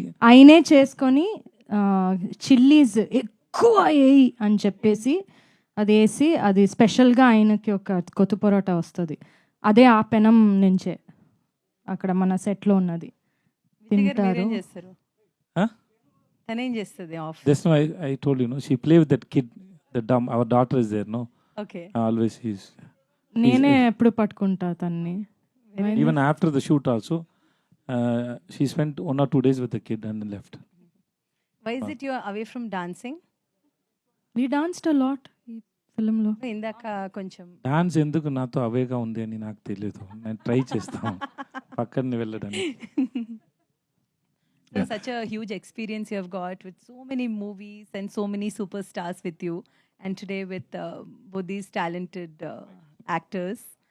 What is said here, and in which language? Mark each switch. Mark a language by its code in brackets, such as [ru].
[te] ఆయనే చేసుకొని చిల్లీస్ ఎక్కువ వేయి అని చెప్పేసి అది వేసి, అది స్పెషల్గా ఆయనకి ఒక కొత్త పొరోటా వస్తుంది, అదే ఆ పెనం నుంచే అక్కడ మన సెట్లో ఉన్నది తింటారు. తనేం చేస్తుంది of? [en] Just now I told you, no, she play with that kid, our daughter is there, no? Okay. Always she's [te] నేనే ఎప్పుడు పట్టుకుంటా తన్ని. [en] even after the shoot also, she spent 1 or 2 days with the kid and then left. Why is it you are away from dancing? We danced a lot [te] ఈ ఫిల్మ్లో. ఇందాక కొంచెం dance ఎందుకు నాతో అవేగా ఉంది అని నాకు తెలియదు, నేను ట్రై చేస్తాను పక్కన వెళ్ళడానికి. [en] So such a huge experience you have got with so many movies and so many superstars with you, and today with both these talented actors.